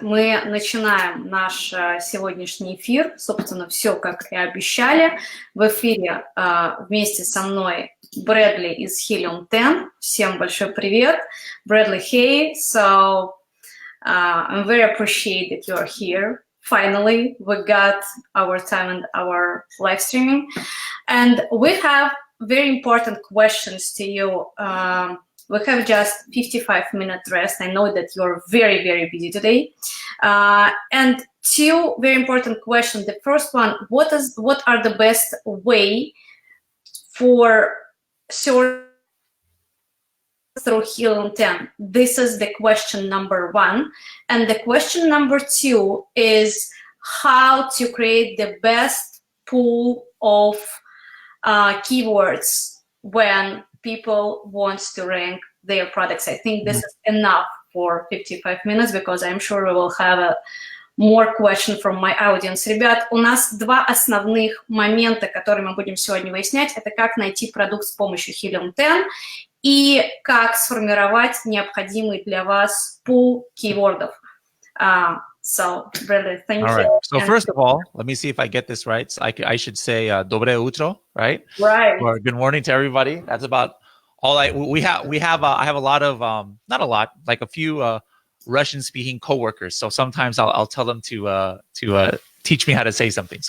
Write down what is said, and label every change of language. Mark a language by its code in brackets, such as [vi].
[ru] Мы начинаем наш сегодняшний эфир. Собственно, все, как и обещали. В эфире вместе со мной Брэдли из Helium 10. Всем большой привет. Bradley, hey. [en] So, I'm very appreciated that you're here. Finally, we got our time and our live streaming. And we have very important questions to you. We have just 55-minute rest. I know that you're very, very busy today. And two very important questions. The first one, what are the best way for search through Helium 10? This is the question number one. And the question number two is how to create the best pool of keywords when people want to rank their products. I think this is enough for 55 minutes because I'm sure we will have more questions from my audience. [ru] Ребят, у нас два основных момента, которые мы будем сегодня выяснять. Это как найти продукт с помощью Helium 10 и как сформировать необходимый для вас пул кейвордов. [en] So, Bradley, thank you. All right. So first of all, let me see if I get this right. So I should say [ru] "Dobre utro," [en] right? Right. Or good morning to everybody. That's about all I have. I have a lot of not a lot, like a few Russian-speaking coworkers. So sometimes I'll tell them to teach me how to say something.